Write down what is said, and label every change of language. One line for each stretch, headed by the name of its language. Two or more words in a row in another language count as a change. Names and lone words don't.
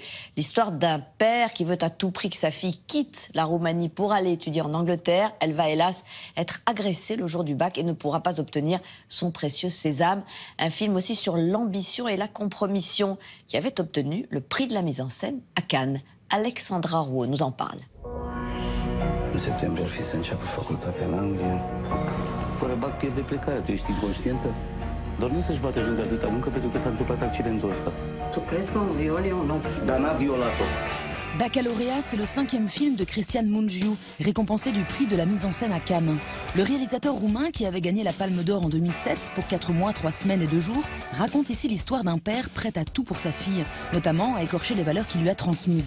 French: L'histoire d'un père qui veut à tout prix que sa fille quitte la Roumanie pour aller étudier en Angleterre. Elle va hélas être agressée le jour du bac et ne pourra pas obtenir son précieux sésame. Un film aussi sur l'ambition et la compromission qui avait obtenu le prix de la mise en scène à Cannes. Alexandra Rouault nous en parle.
Romanian: În septembrie ar fi să înceapă facultatea în Anglia. Fără bac pierde plecarea, tu ești inconștientă? Doar nu să-și bate joc de atâta muncă pentru că s-a întâmplat accidentul ăsta. Tu crezi că un viol e un ochi? Dar n-a violat-o.
French: Baccalauréat, c'est le 5e film de Cristian Mungiu, récompensé du prix de la mise en scène à Cannes. Le réalisateur roumain, qui avait gagné la Palme d'Or en 2007 pour 4 mois, 3 semaines et 2 jours, raconte ici l'histoire d'un père prêt à tout pour sa fille, notamment à écorcher les valeurs qu'il lui a transmises.